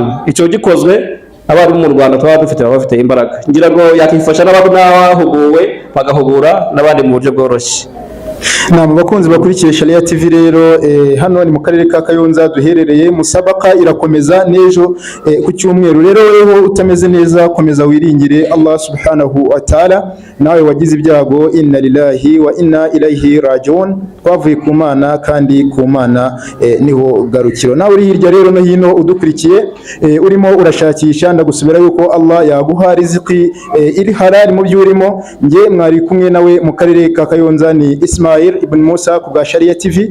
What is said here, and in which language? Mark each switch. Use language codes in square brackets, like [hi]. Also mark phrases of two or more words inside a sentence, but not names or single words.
[rw] Icyo gikozwe, abarimu mu Rwanda twaba dufite baba bafite imbaraga, ngira ngo yakifasha n'abahuguwe bagahugura n'abandi mu buryo bworoshye. Namwe bakunzi bakurikiye Sharia TV rero hano ni mu karere ka Kayonza duherereye. Musabaka irakomeza n'ejo ku cyumweru. Rero weho utameze neza komeza wiringire Allah [ar] سبحانه وتعالى. [rw] Nawe wagize ibyago [ar] إنا لله وإنا إليه راجعون. [rw] Twavuye ku Mana kandi ku Mana niho garukiro. Nawe uri hirya rero no hino udukurikiye urimo urashakisha ndagusubira yuko Allah yaguha riziki iri halal mu byo urimo. Nge mwari kumwe nawe mu karere ka Kayonza ni Ismail Ibn Musa ku bwa Sharia TV.